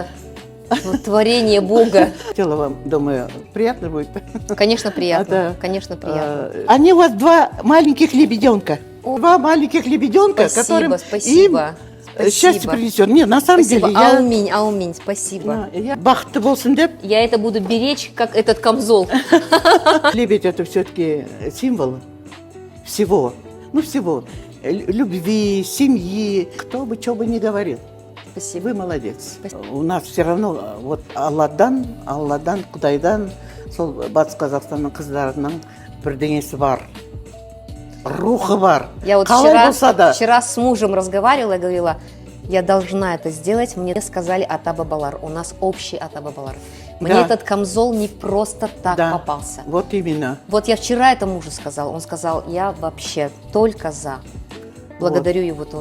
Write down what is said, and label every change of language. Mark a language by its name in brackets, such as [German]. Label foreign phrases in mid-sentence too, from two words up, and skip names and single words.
[Russian] это вот творение Бога. Хотела вам, думаю, приятно будет. Конечно, приятно. Да. Конечно, приятно. Они у вас два маленьких лебеденка. Два маленьких лебеденка, которым Спасибо. им счастье принесет. Нет, на самом Спасибо. деле, Ауминь, спасибо. [Kazakh] я бақытты болсын деп. [Russian] Я это буду беречь, как этот камзол. Лебедь это все-таки символ всего. Ну, всего. Любви, семьи. Кто бы что бы ни говорил. Спасибо. Вы молодец. Спасибо. У нас все равно вот [Kazakh] Алладан, Құдайдан, сол Батыс Қазақстанның қыздарының бірдеңесі бар. Рухы бар. [Russian] Я вот [Kazakh] Қалай болса да. [Russian] вчера с мужем разговаривала и говорила, я должна это сделать. Мне сказали Ата-Бабалар. У нас общий Ата-Бабалар. Мне Да. этот камзол не просто так Да. попался. Вот именно. Вот я вчера это мужу сказала. Он сказал, я вообще только за. Благодарю его тоже.